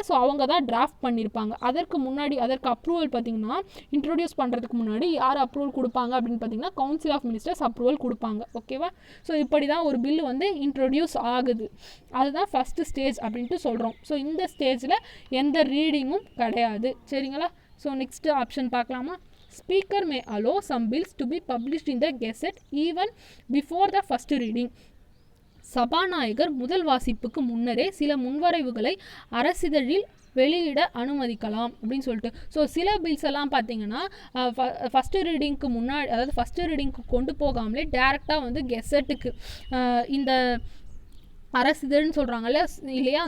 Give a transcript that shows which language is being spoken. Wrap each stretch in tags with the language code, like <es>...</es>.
<ta>So அவங்க தான் draft பண்ணியிருப்பாங்க. அதற்கு முன்னாடி அதற்கு அப்ரூவல் பார்த்தீங்கன்னா இன்ட்ரொடியூஸ் பண்ணுறதுக்கு முன்னாடி யார் அப்ரூவல் கொடுப்பாங்க அப்படின்னு பார்த்தீங்கன்னா கவுன்சில் ஆஃப் மினிஸ்டர்ஸ் அப்ரூவல் கொடுப்பாங்க. ஓகேவா? ஸோ இப்படி தான் ஒரு பில்லு வந்து இன்ட்ரொடியூஸ் ஆகுது. அதுதான் ஃபஸ்ட்டு ஸ்டேஜ் அப்படின்ட்டு சொல்கிறோம். ஸோ இந்த ஸ்டேஜில் எந்த ரீடிங்கும் கிடையாது. சரிங்களா? ஸோ நெக்ஸ்ட் ஆப்ஷன் பார்க்கலாமா?</ta> <en>Speaker may allow some bills to be published in the Gazette even before the first reading.</en> <ta>சபாநாயகர் முதல் வாசிப்புக்கு முன்னரே சில முன்வரைவுகளை அரசிதழில் வெளியிட அனுமதிக்கலாம் அப்படின்னு சொல்லிட்டு. ஸோ சில பில்ஸ் எல்லாம் பார்த்தீங்கன்னா ஃபஸ்ட்டு ரீடிங்க்கு முன்னாடி, அதாவது ஃபஸ்ட்டு ரீடிங்க்கு கொண்டு போகாமலே டேரெக்டாக வந்து கெசட்டுக்கு இந்த அரசிதழ்னு சொல்கிறாங்கல்ல இல்லையா?</ta>